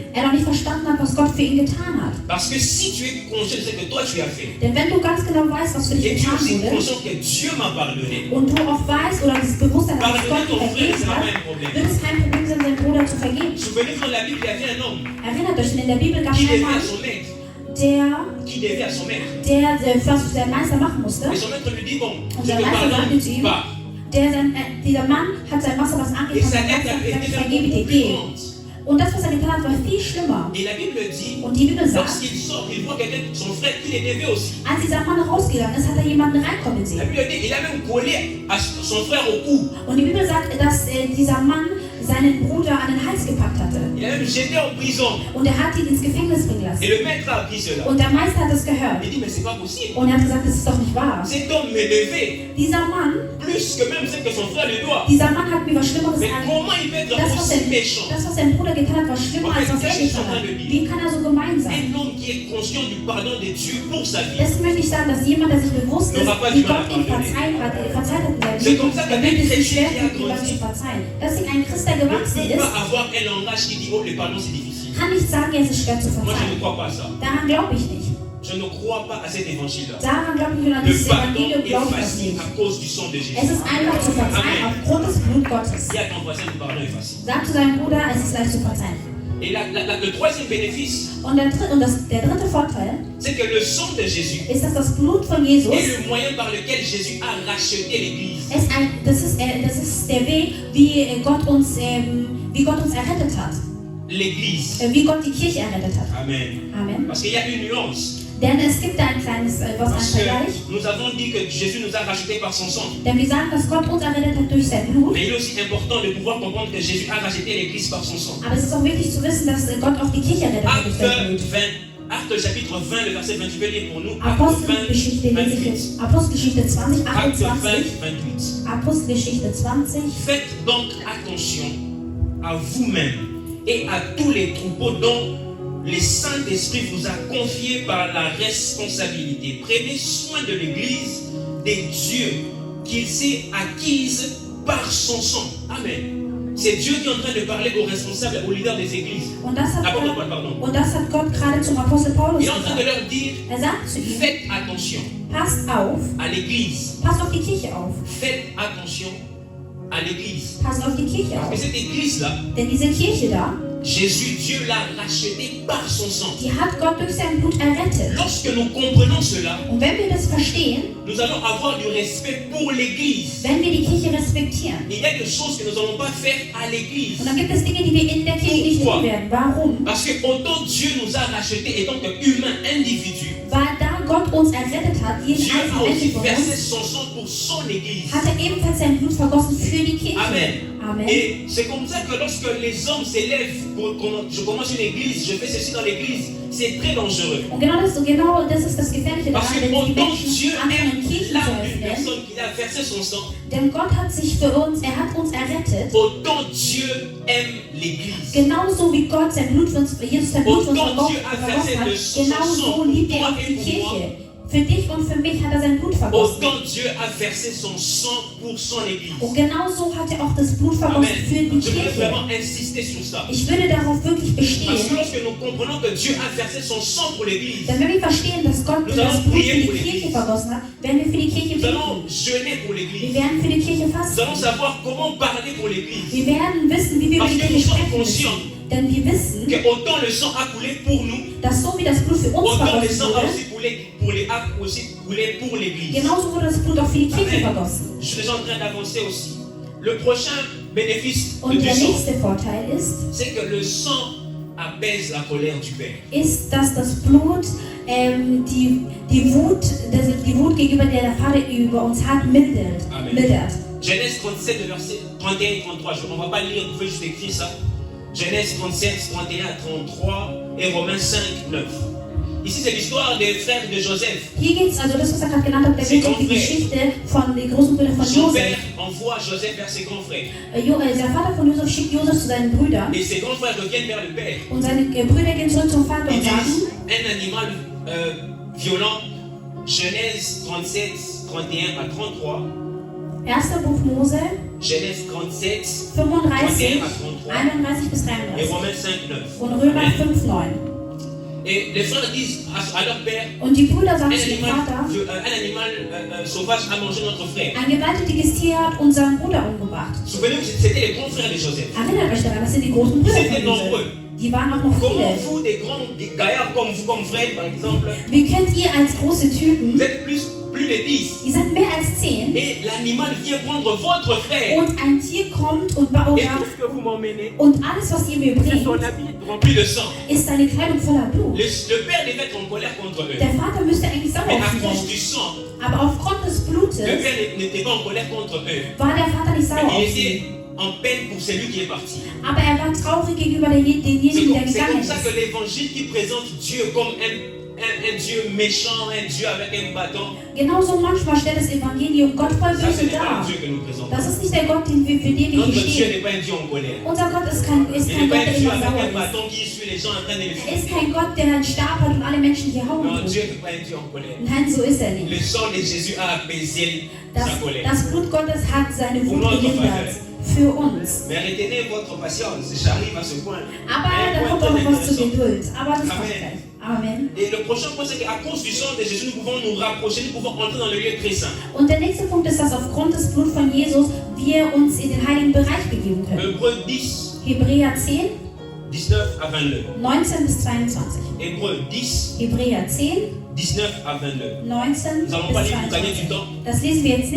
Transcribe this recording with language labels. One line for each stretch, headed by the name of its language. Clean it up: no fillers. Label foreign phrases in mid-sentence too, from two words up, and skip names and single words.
German: noch nicht verstanden hat, was Gott für ihn getan hat.
French: Parce que si tu es conscient de ce que toi tu as fait,
German: Denn wenn du ganz genau weißt, was für dich
French: et tu es
German: getan
French: aussi
German: wurde,
French: conscient que Dieu m'a pardonné,
German: und du auch weißt oder das Bewusstsein hast, dass
French: pardonner
German: Gott dir
French: ton frère,
German: vergeben
French: ce n'est
German: hat,
French: pas un problème.
German: wird es kein Problem sein, seinen Bruder zu vergeben.
French: Souvenez-vous, dans la Bible, il y avait un homme
German: Erinnert euch, denn in der Bibel gab es
French: qui
German: einen
French: devait à
German: Mann,
French: son maître,
German: der was der Meister machen musste.
French: et son maître lui dit, bon,
German: Und
French: je
German: der
French: te
German: Meister sagte
French: pardonne
German: zu ihm,
French: pas.
German: dieser Mann hat sein Wasser was
French: Et
German: angefangen
French: sa
German: und
French: dette
German: hat gesagt,
French: était
German: ich
French: même
German: vergebe
French: beaucoup
German: dir,
French: plus
German: geh.
French: grande.
German: Und das, was er getan hat, war viel schlimmer.
French: Et la Bible dit,
German: Und die Bibel sagt,
French: lorsqu'il sort, il voit quelqu'un, son frère, qui les devait aussi.
German: als dieser Mann rausgegangen ist, hat er jemanden reinkommen
French: La
German: sehen.
French: Bible dit, il a même collé à son frère au cou.
German: Und die Bibel sagt, dass dieser Mann seinen Bruder an den Hals gepackt hatte.
French: Il a même jeté en prison.
German: Und er hat ihn ins Gefängnis bringen
French: Et
German: lassen.
French: le maître a appris cela.
German: Und der Meister hat es gehört.
French: Il dit, mais c'est pas possible.
German: Und er hat gesagt, das ist doch nicht wahr.
French: Cet homme m'est levé
German: Dieser Mann
French: plus que même ce que son frère lui doit.
German: hat mir was Schlimmeres
French: Mais
German: angetan.
French: comment il peut être
German: Das,
French: aussi méchant?
German: was sein Bruder getan hat, war schlimmer als was ich getan habe. Wie kann er so gemein sein?
French: Un homme qui est conscient du pardon de Dieu pour sa vie.
German: Deswegen möchte ich sagen, dass jemand, der sich bewusst ist, wie Gott ihm verzeiht hat in seinem Leben, der wird es sich schwer tun, jemand zu verzeihen. Deswegen ein Christ, der
French: Ne
German: gewachsen
French: peut
German: ist,
French: pas avoir un langage qui dit, oh, le pardon c'est difficile.
German: kann nicht sagen, es ist schwer zu
French: Moi, je ne
German: verzeihen.
French: crois pas à ça.
German: Daran glaube ich nicht.
French: Je ne crois pas à cet évangile-là.
German: Daran glaube ich nur an
French: Le
German: dieses
French: pardon
German: Evangelium,
French: est
German: glaube ich das
French: facile
German: nicht.
French: à cause du sang de Jésus.
German: Es ist einfach zu verzeihen
French: Amen.
German: aufgrund des Blut Gottes.
French: Dis à ton voisin, le pardon est facile.
German: Sag zu deinem Bruder, es ist leicht zu verzeihen.
French: Et le troisième bénéfice,
German: Und der dritte Vorteil
French: c'est que le sang de Jésus
German: ist, dass das Blut von Jesus
French: est le moyen par lequel Jésus a racheté l'Église.
German: das ist der Weg, wie Gott uns errettet hat.
French: L'Église.
German: Wie Gott die Kirche errettet hat.
French: Amen.
German: Amen.
French: Parce qu'il y a une nuance.
German: Denn es gibt da ein
French: Parce
German: Vergleich.
French: que nous avons dit que Jésus nous a rachetés par son sang.
German: Denn wir sagen, dass Gott uns errettet hat durch sein Blut.
French: Mais il est aussi important de pouvoir comprendre que Jésus a racheté l'Église par son sang.
German: Aber es ist auch wichtig zu wissen, dass Gott auch die Kirche errettet hat durch sein
French: Acte
German: Blut.
French: 20, Acte chapitre 20, le verset 28, je vais lire pour nous. Acte 20,
German: Apostelgeschichte 28. Apostelgeschichte 20,
French: Acte 20, 28.
German: 28. Apostelgeschichte 20.
French: Faites donc attention à vous-même et à tous les troupeaux dont le Saint-Esprit vous a confié par la responsabilité. Prenez soin de l'Église des dieux qu'il s'est acquise par son sang. Amen. C'est Dieu qui est en train de parler aux responsables, aux leaders des églises.
German: Und das hat
French: Apôtre
German: Gott,
French: Paul, pardon.
German: und das hat Gott gerade zum Apostel Paulus
French: Il est en train de
German: gesagt.
French: leur dire,
German: Er sagt zu ihm,
French: faites attention
German: passt auf,
French: à l'Église.
German: passt auf die Kirche auf.
French: Faites attention à l'Église.
German: Passt auf die Kirche
French: Parce que
German: auf.
French: cette Église-là,
German: Denn diese Kirche da,
French: Jésus, Dieu l'a rachetée par son sang.
German: die hat Gott durch sein Blut errettet.
French: Lorsque nous comprenons cela,
German: Und wenn wir das verstehen,
French: nous allons avoir du respect pour l'Église.
German: wenn wir die Kirche respektieren,
French: Il y a des choses que nous n'allons pas faire à l'Église.
German: und dann gibt es Dinge, die wir in der Kirche nicht tun werden. Warum?
French: Parce que autant Dieu nous a rachetés étant qu'humains individus,
German: Weil da Gott uns errettet hat, jeden
French: Dieu a
German: einzelnen
French: aussi
German: Menschen von
French: versé
German: uns,
French: son sang pour son Église.
German: hat er ebenfalls sein Blut vergossen für die Kirche.
French: Amen.
German: Amen.
French: Et c'est comme ça que lorsque les hommes s'élèvent, je commence une église, je fais ceci dans l'église, c'est très dangereux.
German: Und genau das ist das Gefährliche
French: Parce
German: daran,
French: que
German: wenn die
French: autant
German: Menschen
French: Dieu
German: anfangen,
French: aime
German: Kirchen zu
French: l'âme d'une
German: öffnen.
French: personne qu'il a versé son sang,
German: Denn Gott hat sich für uns, er hat uns errettet.
French: autant Dieu aime l'église.
German: Genauso wie Gott sein Blut für uns, Jesus sein Blut für uns
French: Autant Dieu a versé
German: vergossen hat,
French: de son
German: genauso
French: sang
German: liebt
French: pour
German: er
French: toi
German: auch
French: et
German: die
French: pour
German: Kirche. Für dich und für mich hat er sein Blut vergossen.
French: Autant Dieu a versé son sang pour son église.
German: Und genauso hat er auch das Blut vergossen für
French: Amen.
German: die
French: Je voudrais
German: Kirche.
French: vraiment insister sur ça.
German: Ich würde darauf wirklich
French: Parce que
German: bestehen,
French: lorsque nous comprenons que Dieu a versé son sang pour l'église,
German: denn wenn wir verstehen, dass Gott
French: Nous
German: das
French: allons
German: Blut
French: prier
German: für
French: pour
German: die
French: l'Église.
German: Kirche vergossen hat, werden wir für die Kirche
French: nous allons
German: beten.
French: jeûner pour
German: Wir
French: l'église.
German: werden für die Kirche
French: Nous allons
German: fasten.
French: savoir comment parler pour l'église.
German: Wir werden wissen, wie wir über
French: Parce
German: die
French: que nous
German: Kirche
French: sommes
German: sprechen
French: conscients
German: müssen. Denn wir wissen,
French: que autant le sang a coulé pour nous,
German: dass so wie das Blut für uns
French: autant le
German: vergossen
French: sang a
German: wurde,
French: aussi coulé pour l'Église.
German: genauso wurde das Blut auch für die Kirche
French: Amen.
German: vergossen.
French: Je suis en train d'avancer aussi. Le prochain bénéfice
German: Und
French: du
German: der
French: sang,
German: nächste Vorteil
French: c'est que le sang apaise la colère du Père.
German: ist, dass das Blut die Wut gegenüber der Vater über uns hat, mildert.
French: Amen. Genèse 37, versets 31 et 33. On ne va pas lire, vous pouvez juste écrire ça. Genèse 37, 31 à 33 et Romains 5, 9. Ici, c'est l'histoire des frères de Joseph.
German: Hier geht es, also das, was er gerade genannt hat, da geht es um die Geschichte von den großen Brüdern von
French: Son
German: Josef.
French: père envoie Joseph vers ses grands frères.
German: Der Vater von Josef schickt Josef zu seinen Brüdern
French: Et ses grands frères reviennent vers le père.
German: und seine Brüder gehen zurück zum Vater
French: Ils
German: und sagen,
French: disent un animal violent. Genèse 37, 31 à 33.
German: 1. Buch Mose,
French: Genèse 37,
German: 35,
French: 31 à 33.
German: 31 bis
French: Et
German: 33
French: Romains 5, 9.
German: und Römer
French: Amen.
German: 5, 9.
French: Et les frères disent à leur père,
German: Und die Brüder
French: un
German: sagen zu dem
French: animal,
German: Vater,
French: un animal sauvage a mangé notre frère.
German: ein gewalttätiges Tier hat unseren Bruder umgebracht.
French: Souvenez-vous, c'était les grands frères de Joseph.
German: Erinnert euch daran, das sind die großen Brüder
French: Ils étaient
German: von Josef.
French: nombreux.
German: Die waren auch noch
French: Comment
German: viele.
French: vous, des grands des gaillards comme vous, comme Fred par exemple,
German: Wie könnt ihr als große Typen,
French: vous êtes plus de 10,
German: ihr seid mehr als 10,
French: et l'animal vient prendre votre frère,
German: und ein Tier kommt und baut
French: Et tout ce que vous m'emmenez,
German: und alles, was ihr mir
French: c'est
German: bringt,
French: son habit rempli rempli de sang.
German: ist eine Kleidung voller Blut.
French: Le père devait être en colère contre eux.
German: Der Vater müsste eigentlich sauer
French: Mais
German: auf
French: à
German: sie
French: cause
German: sein.
French: du sang,
German: Aber aufgrund des Blutes
French: le père n'était pas en colère contre eux.
German: war der Vater nicht sauer
French: Mais
German: auf
French: il
German: sie.
French: était en peine pour celui qui est parti.
German: Aber er war traurig gegenüber denjenigen, der
French: C'est
German: gegangen
French: comme ça que
German: ist.
French: l'évangile qui présente Dieu comme un Dieu méchant, un Dieu avec un bâton,
German: Genauso manchmal stellt das Evangelium Gott voll
French: ça ce
German: böse
French: n'est pas
German: dar.
French: le Dieu que nous présentons.
German: Das ist nicht der Gott, für den wir
French: Notre
German: hier
French: Dieu
German: stehen.
French: n'est pas un Dieu en colère.
German: Unser Gott ist kein
French: Il n'est
German: Gott,
French: pas
German: der
French: un Dieu
German: immer
French: avec un
German: sauer ist.
French: bâton qui suit les gens en train de les
German: Er ist
French: fuir.
German: kein Gott, der einen Stab hat und alle Menschen hier hauen
French: Non,
German: will.
French: Dieu n'est pas un Dieu en colère.
German: Nein, so ist er
French: Le
German: nicht.
French: sang de Jésus a apaisé sa colère.
German: Das Blut Gottes hat seine
French: Pour
German: Wut
French: notre
German: gelindert. Für uns.
French: Mais retenez votre patience, j'arrive à ce point.
German: Aber
French: Un
German: da
French: point
German: kommt
French: très
German: auch noch was zu
French: intéressant.
German: Geduld. Aber das kommt
French: Amen.
German: gleich. Amen.
French: Et le prochain point, c'est qu'à cause du sang de Jésus, nous pouvons nous rapprocher, nous pouvons entrer dans le lieu très saint.
German: Und der nächste Punkt ist, dass aufgrund des Bluts von Jesus wir uns in den heiligen Bereich begeben können.
French: Hébreux 10,
German: Hebräer 10,
French: 19 à 22.
German: 19 bis 22.
French: Hébreux 10,
German: Hebräer 10,
French: 19 à 22.
German: 19
French: Nous n'allons pas
German: bis
French: lire pour gagner du
German: 22.
French: temps.
German: Das lesen wir jetzt nicht